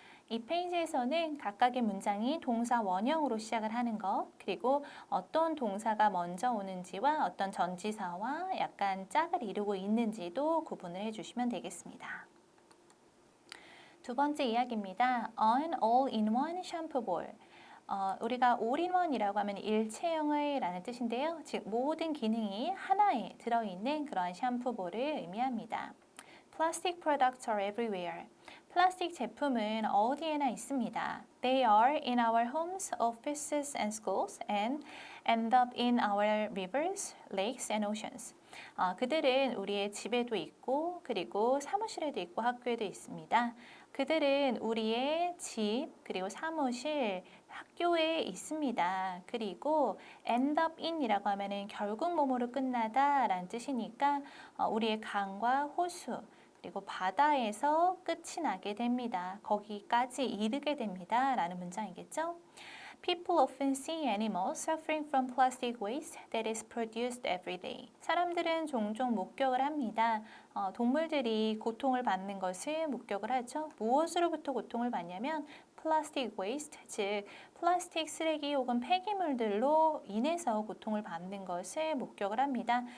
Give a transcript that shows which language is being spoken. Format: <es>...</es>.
<ko>이 페이지에서는 각각의 문장이 동사 원형으로 시작을 하는 것, 그리고 어떤 동사가 먼저 오는지와 어떤 전치사와 약간 짝을 이루고 있는지도 구분을 해주시면 되겠습니다. 두 번째 이야기입니다.</ko> <en>An all-in-one shampoo ball.</en> <ko>우리가 all-in-one이라고 하면 일체형의 라는 뜻인데요. 즉 모든 기능이 하나에 들어있는 그런 샴푸볼을 의미합니다.</ko> <en>Plastic products are everywhere.</en> <ko>플라스틱 제품은 어디에나 있습니다.</ko> <en>They are in our homes, offices and schools and end up in our rivers, lakes and oceans.</en> <ko>그들은 우리의 집에도 있고 그리고 사무실에도 있고 학교에도 있습니다. 그들은 우리의 집 그리고 사무실, 학교에 있습니다. 그리고 end up in이라고 하면은 결국 뭐뭐로 끝나다 라는 뜻이니까 우리의 강과 호수 그리고 바다에서 끝이 나게 됩니다. 거기까지 이르게 됩니다. 라는 문장이겠죠?</ko> <en>People often see animals suffering from plastic waste that is produced every day.</en> <ko>사람들은 종종 목격을 합니다. 동물들이 고통을 받는 것을 목격을 하죠. 무엇으로부터 고통을 받냐면 플라스틱 웨이스트, 즉 플라스틱 쓰레기 혹은 폐기물들로 인해서 고통을 받는 것을 목격을 합니다.</ko>